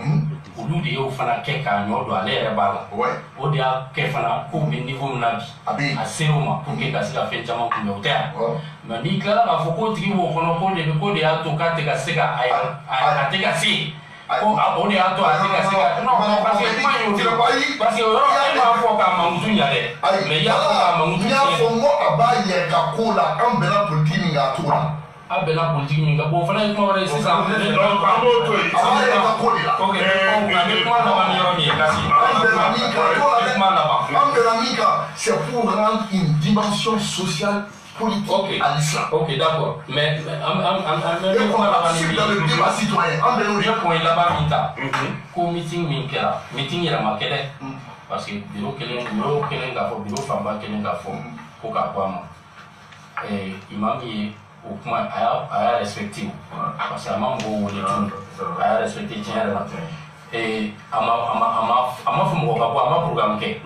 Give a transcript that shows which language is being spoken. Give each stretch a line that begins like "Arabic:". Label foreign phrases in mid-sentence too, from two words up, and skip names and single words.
Bambara: olu de y'o fana kɛ k'a ɲɔ don ale yɛrɛ b'a la o de y'a kɛ fana k'o bɛ niveau min na bi a ser'o ma
French: pour que
Bambara: ka se ka fɛn caman kunbɛn o tɛ yan mais n'i tilala k'a fɔ k'o tigi b'o kɔnɔ ko de y'a to k'a tɛ ka se ka a tɛ ka se ko o de y'a to a tɛ ka se ka
French: non parce que
Bambara: kuma in y'o de
French: parce que
Bambara: o yɔrɔ e m'a fɔ k'a mankutu ɲa dɛ mais i y'a fɔ k'a mankutu tiɲɛ. n y'a fɔ n ko a b'a yɛrɛ ka ko la an bɛnna politique min k'a to la. a bɛnna politique min kan bon o fana ye kuma wɛrɛ ye sisan. an b'o to yen. a b'a yɛrɛ ka ko de la. ok an bɛ kuma laban ni yɔrɔ min ye Kasi. an bɛnna min kan to la dɛ. kuma laban. an bɛnna min kan
French: c'est pour rendre une dimension sociale politique à l'islam.
Bambara: ok d'accord mais an bɛ kuma laban ni min ye.
French: dans le débat citoyen
Bambara: an bɛnna o de. n ye point laban min ta. ko meeting min kɛra meeting yɛrɛ ma kɛ dɛ.
French: parce que
Bambara: bureau kelen k'a fɔ bureau fanba kelen k'a fɔ ko k'a bɔ a ma. imam ye o kuma a y'a respecté
French: parce que
Bambara: a ma mɔgɔw wele tun a y'a respecté tiɲɛ yɛrɛ la a ma fɔ mɔgɔ ka bɔ a ma programme kɛ.